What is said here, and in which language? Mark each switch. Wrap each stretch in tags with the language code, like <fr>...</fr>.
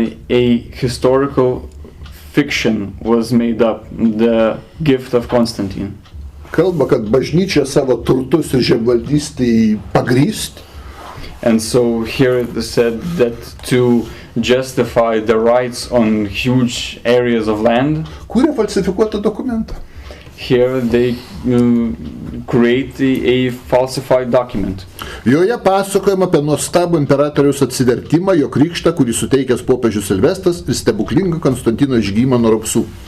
<en>A historical fiction was made up, the gift of Constantine.</en> <lt>Kalba, kad bažnyčia savo turtus ir žemvaldystę pagrįst.</lt> <en>And so here it is said that to justify the rights on huge areas of land,</en> <lt>kūrė falsifikuotą dokumentą.</lt> <en>Here they create a falsified document.</en> <lt>Joje pasakojama apie nuostabų imperatoriaus atsivertimą, jo krikštą, kurį suteikęs popiežius Silvestras ir stebuklingą Konstantino išgijimą nuo raupsų.</lt>